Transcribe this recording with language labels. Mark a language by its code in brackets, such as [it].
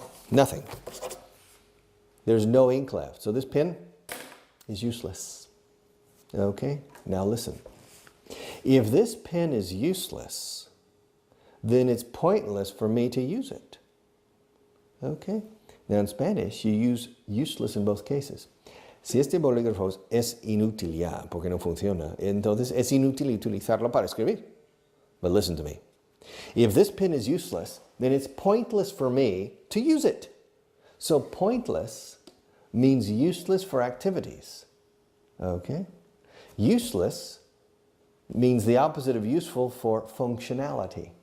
[en] nothing. There's no ink left. So this pen is useless. Okay? Now listen. If this pen is useless, then it's pointless for me to use it. Okay? Now in Spanish, you use useless in both cases. [es] Si este bolígrafo es inútil ya, porque no funciona, entonces es inútil utilizarlo para escribir. [en] But listen to me. If this pen is useless, then it's pointless for me to use it. So pointless means useless for activities. Okay? Useless means the opposite of useful for functionality.